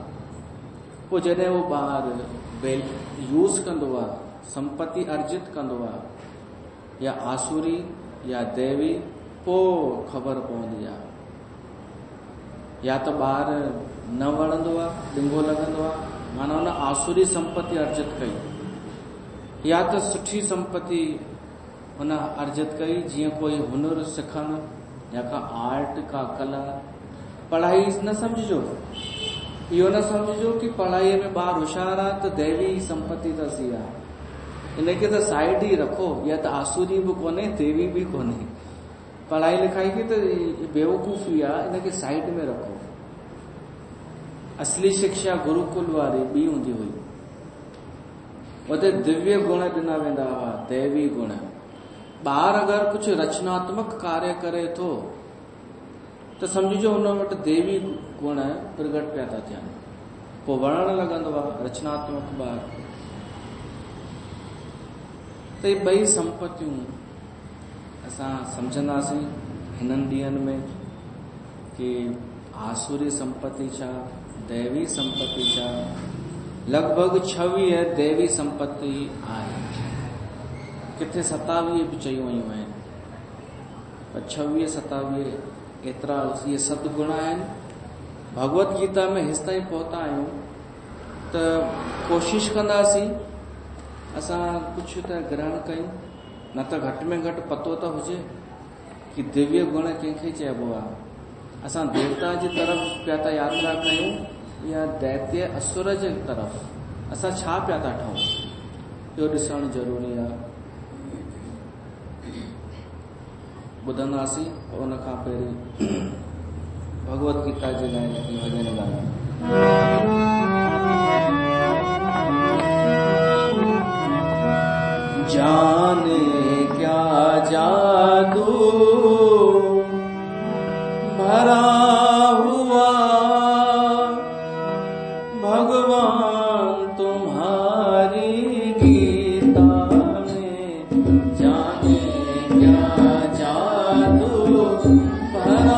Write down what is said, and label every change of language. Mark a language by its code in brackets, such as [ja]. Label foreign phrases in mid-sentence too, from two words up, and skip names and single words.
[sd] पोइ जॾहिं उहो ॿार यूज़ कंदो आहे, संपत्ति अर्जित कंदो आहे, या आसुरी या देवी, पोइ ख़बर पवंदी आहे। या त ॿार न वणंदो आहे, डिंगो लॻंदो आहे, माना हुन आसुरी संपत्ति अर्जित कई, या त सुठी संपत्ति हुन अर्जित कई, जीअं कोई हुनर सिखणु या का आर्ट, का कला। पढ़ाई न समझो, इहो न समझो कि पढ़ाईअ में ॿार होशियार आहे त दैवी संपत्ति अथसि आहे। इनखे त साइड ई रखो, या त आसुरी बि कोन्हे, देवी बि कोन्हे। पढ़ाई लिखाई खे त बेवकूफ़ी आहे, इनखे साइड में रखो। असली शिक्षा गुरुकुल वारी ॿी हूंदी हुई, उते दिव्य गुण ॾिना वेंदा हुआ, दैवी गुण। ॿार अगरि कुझु रचनात्मक कार्य करे थो त सम्झिजो हुन वटि देवी गुण प्रगट पिया था थियनि, पोइ वणणु लॻंदो आहे रचनात्मक ॿार। त इहे ॿई संपत्तियूं असां सम्झंदासीं हिननि ॾींहंनि में कि आसुरी संपत्ति छा, दैवी संपत्ति छा। लॻभॻि 26 दैवी संपत्ति आहे, किथे 27 बि चयूं वयूं आहिनि, पर 26-27 एतिरा इहे सद्गुण आहिनि। भगवत गीता में हेसि ताईं पहुता आहियूं त कोशिशि कंदासीं असां कुझु त ग्रहण कयूं, न त घटि में घटि पतो त हुजे कि दिव्य गुण कंहिंखे चइबो आहे। असां देवता जी तरफ़ पिया था यात्रा कयूं या दैत्य असुर जे तरफ़, असां छा पिया था ठहूं, इहो ॾिसणु ज़रूरी आहे। ॿुधंदासीं उन खां पहिरीं भगवत गीता जे लाइ जेकी भॼन ॻाल्हि [hi] जाने क्या जादू भरा हुआ भगवान तुम्हारी गीता में, जाने क्या जादू भरा